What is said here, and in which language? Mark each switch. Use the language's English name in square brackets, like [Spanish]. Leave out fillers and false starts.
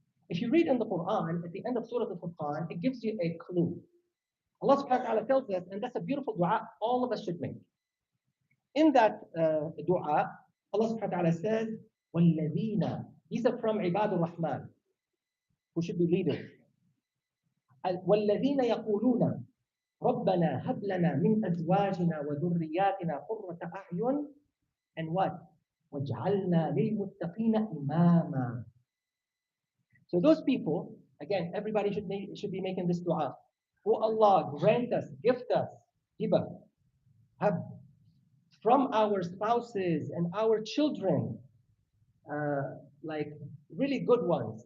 [English] If you read in the Quran, at the end of Surah Al-Furqan, it gives you a clue. Allah subhanahu wa ta'ala tells us, and that's a beautiful dua all of us should make. In that dua, Allah subhanahu wa ta'ala says, وَالَّذِينَ, these are from Ibad al-Rahman, who should be leaders. [Arabic] وَالَّذِينَ يَقُولُونَ رَبَّنَا هَبْ لَنَا مِنْ أَزْوَاجِنَا وَذُرِّيَّاتِنَا قُرَّةَ أَعْيُنٍ [English] and what? [Arabic] وَاجْعَلْنَا لِلْمُتَّقِينَ إِمَامًا. [English] So those people, again, everybody should be making this dua. Oh Allah, grant us, gift us, hiba, hab, from our spouses and our children, like really good ones.